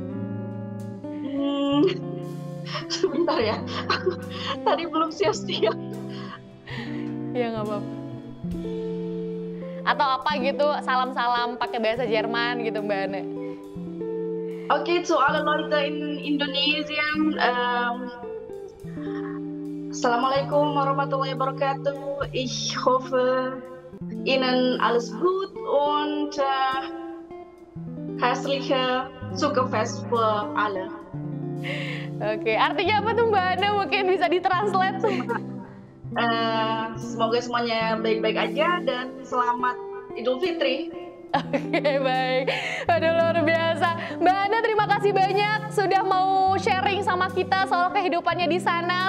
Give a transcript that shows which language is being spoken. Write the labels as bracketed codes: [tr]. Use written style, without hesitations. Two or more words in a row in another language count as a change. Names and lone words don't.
[id] Sebentar ya, aku tadi belum siap-siap. Ya nggak apa-apa. Atau apa gitu, salam-salam pakai bahasa Jerman gitu Mbak Ana. Oke, [de] zu alle Leute in Indonesia. [ar] السلام عليكم ورحمة الله وبركاته. [de] Ich hoffe, Ihnen alles gut und herzliche Zuckerfest für alle. [id] Oke, artinya apa tuh Mbak Ana? Mungkin bisa ditranslate. Semoga semuanya baik-baik aja dan selamat Idul Fitri. Oke, baik. Aduh, luar biasa. Mbak Ana, terima kasih banyak sudah mau sharing sama kita soal kehidupannya di sana.